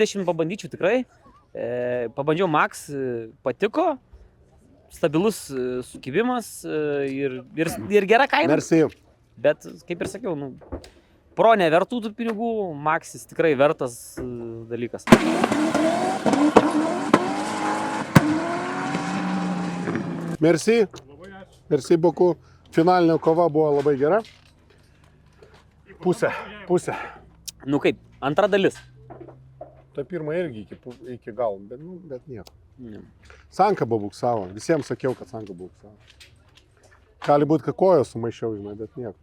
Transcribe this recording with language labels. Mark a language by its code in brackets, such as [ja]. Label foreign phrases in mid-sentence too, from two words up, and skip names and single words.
[lt] 20, pabandyčiau tikrai. Pabandžiau Max, patiko. Stabilus sukibimas ir gera kaina. Merci. Bet, kaip ir sakiau, nu, Pro nevertų tų pinigų, Maxis tikrai vertas dalykas. Merci. [fr] Merci beaucoup. [lt] Finalinė kova buvo labai gera. Pusė. Nu kaip, antra dalis. Ta pirma irgi iki galo, bet nieko. Ne. Sankaba buksavo. Visiems sakiau, kad Sankaba buksavo. Gali būti, kad kojos sumaišiau, žinai, bet nieko.